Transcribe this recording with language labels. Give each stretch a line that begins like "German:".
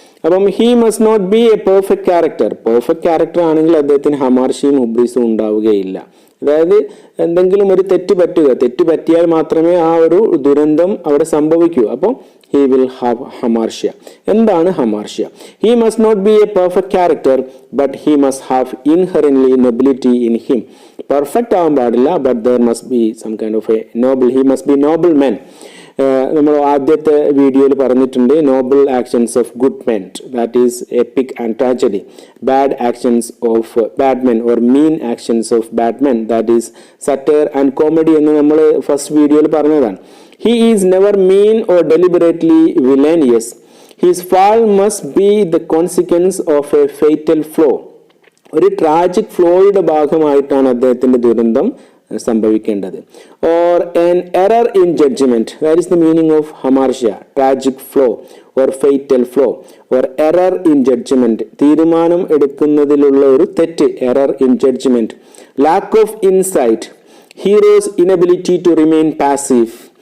Malayalam: അപ്പം
English: He must not be a perfect character.
Malayalam: Perfect character ആണെങ്കിൽ അദ്ദേഹത്തിന് ഹമാർഷിയും ഹുബ്രീസും ഉണ്ടാവുകയില്ല. അതായത് എന്തെങ്കിലും ഒരു തെറ്റ് പറ്റിയാൽ മാത്രമേ ആ ഒരു ദുരന്തം അവിടെ സംഭവിക്കൂ. അപ്പോൾ
English: he will have hamartia.
Malayalam: എന്താണ് hamartia?
English: He must not be a perfect character, but he must have inherently nobility in him. Perfect
Malayalam: ആവാൻ പാടില്ല,
English: but there must be some kind of a noble. He must be noble man.
Malayalam: നമ്മൾ ആദ്യത്തെ വീഡിയോയിൽ പറഞ്ഞിട്ടുണ്ട്,
English: Noble actions of good men, that is epic and tragedy. Bad actions of bad men or mean actions of bad men, that is satire and comedy
Malayalam: എന്ന് നമ്മൾ first വീഡിയോയിൽ പറഞ്ഞതാണ്.
English: He is never mean or deliberately villainous. His fall must be the consequence of a fatal flaw.
Malayalam: ഒരു tragic ഫ്ലോയുടെ ഭാഗമായിട്ടാണ് അദ്ദേഹത്തിന്റെ ദുരന്തം സംഭവിക്കേണ്ടത്.
English: Or an error in judgment. That is the meaning of hamartia. Tragic flaw or fatal flaw or error in judgment.
Malayalam: തീരുമാനം എടുക്കുന്നതിലുള്ള ഒരു തെറ്റ്,
English: error in judgment. Lack of insight. Hero's inability to remain passive.